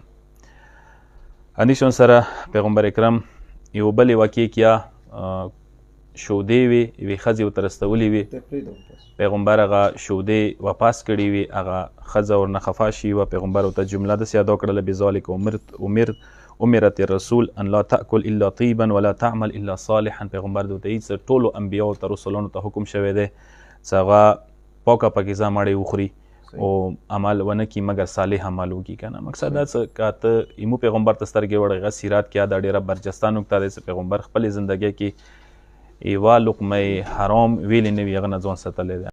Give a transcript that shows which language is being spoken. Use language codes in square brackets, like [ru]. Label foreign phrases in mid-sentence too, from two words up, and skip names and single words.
[ps] همدې شان سره پیغمبر اکرم یو بلې واقعې کې شودې وې، یوې ښځې ورته رستولې وې، پیغمبر هغه شودې واپس کړې وې، هغه ښځه ورنه خفه شي وه، پیغمبر ورته جمله داسې ادا کړله [ar] بذلک امرت الرسول ان لا تأکل الا طیبا ولا تعمل الا صالحا. [ps] پیغمبر ورته وایي څه ټولو انبیاو ته رسولانو ته حکم شوی دی څه هغه پاکه پاکیزه مړۍ وخوري او عمل ونه کړي مګر صالح عمل وکړي که نه. مقصد دا څه که ته ایمو پیغمبر ته سترګې وړې هغه سیرات کې دا ډېره برجسته نکته دی چې پیغمبر خپلې زندګۍ کې یوه لقمه حرام ویلې نه وي هغه نه ځان ساتلی دی.